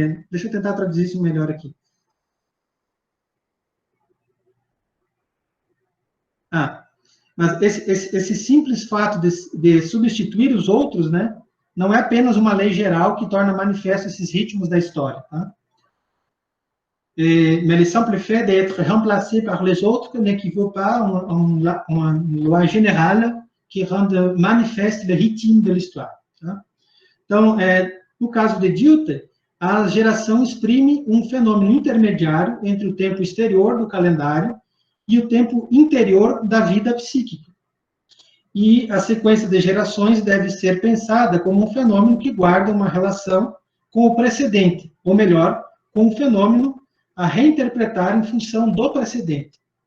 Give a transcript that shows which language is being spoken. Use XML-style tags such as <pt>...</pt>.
<pt>Deixa eu tentar traduzir isso melhor aqui. Mas esse simples fato de substituir os outros, né, não é apenas uma lei geral que torna manifesto esses ritmos da história. Tá?</pt> <fr>Mais le simple fait d'être remplacé par les autres n'équivaut pas à une loi générale qui rende manifeste le rythme de l'histoire.</fr> <pt>Tá? Então, no caso de Dilthey, a geração exprime um fenômeno intermediário entre o tempo exterior do calendário e o tempo interior da vida psíquica. E a sequência de gerações deve ser pensada como um fenômeno que guarda uma relação com o precedente, ou melhor, com um fenômeno a reinterpretar em função do precedente.</pt>